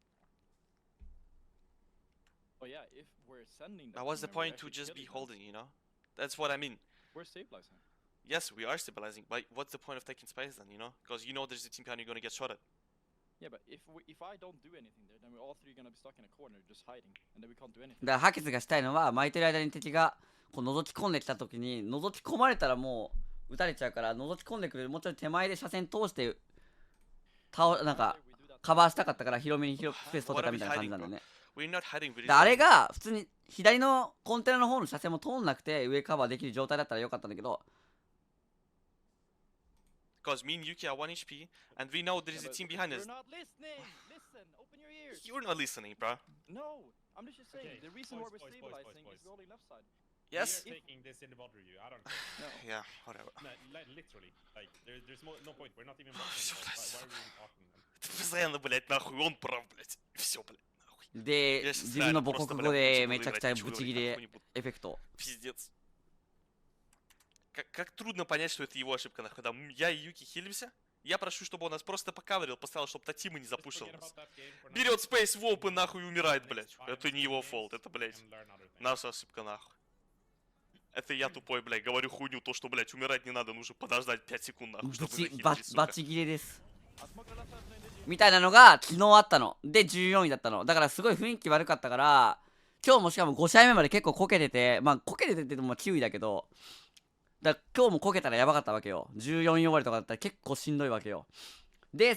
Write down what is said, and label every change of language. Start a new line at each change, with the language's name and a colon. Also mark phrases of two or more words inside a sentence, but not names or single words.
English: Oh yeah, if we're sending. Now what's the point to just be holding, you know? That's what I mean. We're stabilizing. Yes, we are stabilizing, but what's the point of taking space then, you know? Because you know there's a team behind you gonna get shot at. Yeah, but if I don't do anything there, then we're all three gonna be stuck in a corner just hiding, and then we can't do anything.
Japanese: だからハケツがしたいのは巻いてる間に敵がこう覗き込んできた時に覗き込まれたらもう撃たれちゃうから覗き込んでくるもうちょい手前で車線通してなんかカバーしたかったから広めにスペース取ってたみたいな感じなんだよね。
English: We're not hiding with
Japanese: であれが普通に左のコンテナの方の車線も通んなくて上カバーできる状態だったらよかったんだけど。
English: Because me and Yuki are 1 HP, and we know there is a team behind us. You're not listening! Listen! Open your ears! You're not listening, bro. No! I'm just saying, Okay, the reason why we're boys. stabilizing is we're holding left side. Yes? We are taking this in the bother you. I don't care. No. Yeah, whatever. No, literally. Like, there's no point. We're not even bothering. Why are we even talking then?
Russian: Ты постоянно, блядь, нахуй, он прав, блядь. Все, блядь, нахуй.
Japanese: で自分の母国語でめちゃくちゃブチギレエフェクト。
Russian: Пиздец. Как трудно понять, что это его ошибка, нахуй. Когда я и Юки хилимся, я прошу, чтобы он нас просто покаверил, поставил, чтобы та тима не запушил нас. Берет спейс в open, нахуй, и умирает, блядь. Это не его фолт, это, блядь, наша ошибка, нахуй. Это я тупой, блядь, говорю хуйню, то, что, блядь, умирать не надо, нужно подождать 5 секунд, нахуй, чтобы захилить,
Japanese: バ
Russian: сука.
Japanese: チギレですみたいなのが昨日あったので14位だったのだからすごい雰囲気悪かったから今日もしかも5試合目まで結構こけててまあこけててっても9位だけどだから今日もこけたらやばかったわけよ14位終わりとかだったら結構しんどいわけよで